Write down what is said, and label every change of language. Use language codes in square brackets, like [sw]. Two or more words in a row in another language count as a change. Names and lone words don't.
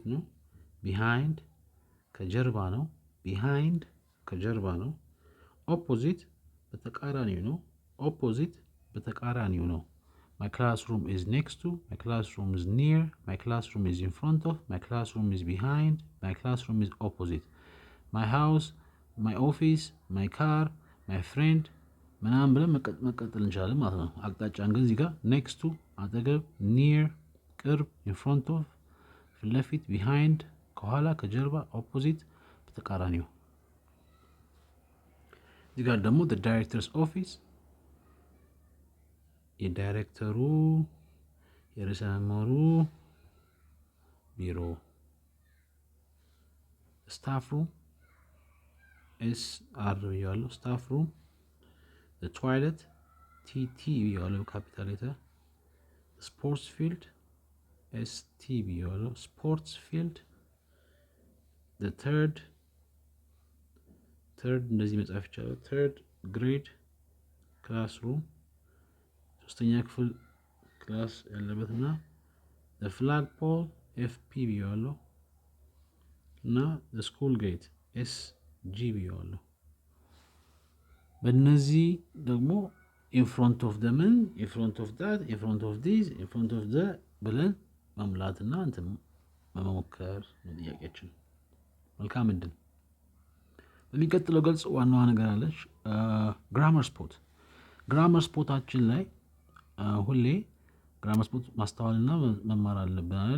[am] ነው። behind ከጀርባ ነው። behind ከጀርባ ነው። opposite በተቃራኒው ነው። opposite በተቃራኒው ነው። [en] my classroom is next to, my classroom is near, my classroom is in front of, my classroom is behind, my classroom is opposite, my house, my office, my car, my friend [am] ምናምን ብለን መቀጠል እንችላለን ማለት ነው። አቅጣጫን ግን እዚህ ጋር [en] next to አጠገብ፣ near ቅርብ፣ in front of [am] ፊት ለፊት፣ [en] behind [am] ከኋላ ከጀርባ፣ [en] opposite በተቃራኒው። እዚህ ጋር ደግሞ the director's office የዳይሬክተሩ የርዕሰ መምህሩ ቢሮ። staff room SR ብያለሁ staff room። the toilet TT ብያለሁ capital letter። sports field ST ብያለሁ sports field። the third [am] እንደዚህ መጻፍ ይቻላል። [en] third grade classroom [am] ሶስተኛ ክፍል ክላስ ያለበትና [en] the flagpole [am] FP ብያለሁ እና [en] the school gate [am] SG ብያለሁ። በእነዚህ ደግሞ [en] in front of the men, in front of that, in front of this, in front of the [am] ብለን መሙላትና እንትን መሞከር ነው ጥያቄያችን። መልካም እድል። በሚቀጥለው ገልጽ ዋናዋ ነገር አለች [en] grammar spot። [am] ግራመር ስፖታችን ላይ ሁሌ [en] grammar spot [am] ማስተዋልና መማር አለብን አይደለ?